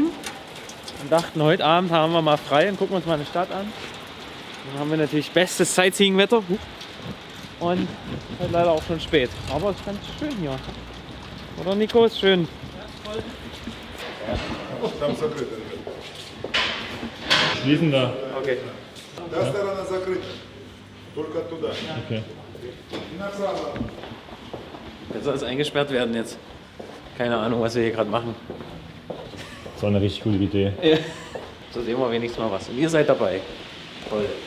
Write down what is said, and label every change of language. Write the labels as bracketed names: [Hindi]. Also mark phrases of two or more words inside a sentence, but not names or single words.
[German] Und dachten, heute Abend haben wir mal frei und gucken uns mal eine Stadt an. Dann haben wir natürlich bestes Sightseeing-Wetter. Und halt leider auch schon spät. Aber es ist ganz schön hier. Oder Nico, ist schön. Schließen da. Okay. [Russian] Та сторона закрыта. Только туда. [German] Okay. [Russian] И направо. [German] Jetzt soll es eingesperrt werden jetzt. Keine Ahnung, was wir hier gerade machen. Das war eine richtig gute Idee. So sehen wir wenigstens mal was. Und ihr seid dabei. Toll.